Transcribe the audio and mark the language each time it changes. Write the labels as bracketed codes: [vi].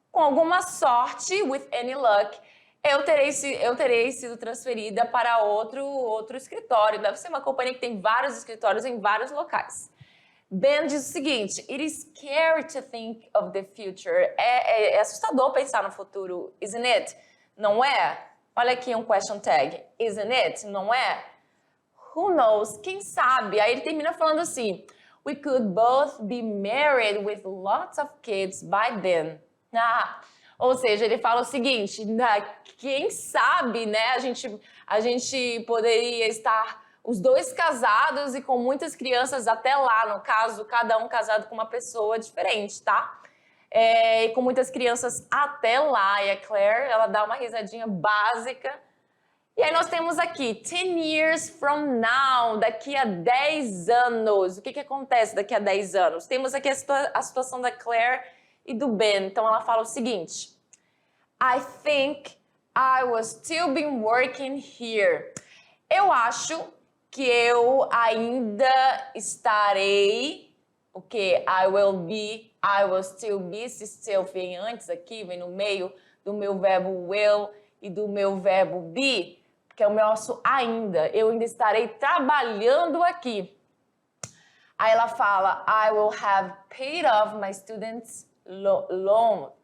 [pt] com alguma sorte, [en] with any luck, [pt] eu terei sido transferida para outro escritório. Deve ser uma companhia que tem vários escritórios em vários locais. Ben diz o seguinte: [en] It is scary to think of the future. [pt] É assustador pensar no futuro, [en] isn't it? [pt] Não é? Olha aqui um question tag. [en] Isn't it? [pt] Não é? [en] Who knows? [pt] Quem sabe? Aí ele termina falando assim: [en] We could both be married with lots of kids by then. [pt] Ou seja, ele fala o seguinte: quem sabe, né? A gente poderia estar os dois casados e com muitas crianças até lá, no caso, cada um casado com uma pessoa diferente, tá? E com muitas crianças até lá. E a Claire, ela dá uma risadinha básica. E aí nós temos aqui, [en] 10 years from now, [pt] daqui a 10 anos. O que acontece daqui a 10 anos? Temos aqui a situação da Claire e do Ben. Então ela fala o seguinte: [en] I think I will still be working here. [pt] Eu acho que eu ainda estarei, o que? [en] I will still be, [pt] esse still vem antes aqui, vem no meio do meu verbo will e do meu verbo be, que é o nosso ainda. Eu ainda estarei trabalhando aqui. Aí ela fala, [en] I will have paid off my students' loan.